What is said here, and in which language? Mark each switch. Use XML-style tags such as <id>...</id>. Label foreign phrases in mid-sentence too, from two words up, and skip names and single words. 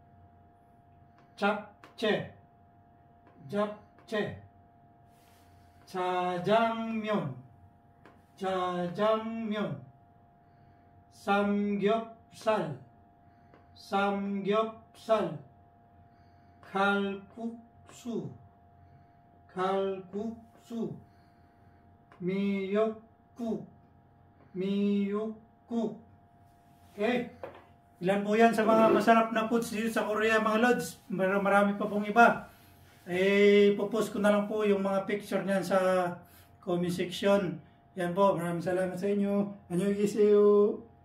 <ko>잡채, 잡채, 짜장면, 짜장면, 삼겹살, 삼겹살, 칼국수, 칼국수, 미역국, 미역국.</ko> <tl>Okay? Ilan po yan sa mga masarap na foods dito sa Korea, mga lods. Marami pa pong iba. Popost ko na lang po yung mga picture niyan sa comment section. Yan po, maraming salamat sa inyo.</tl>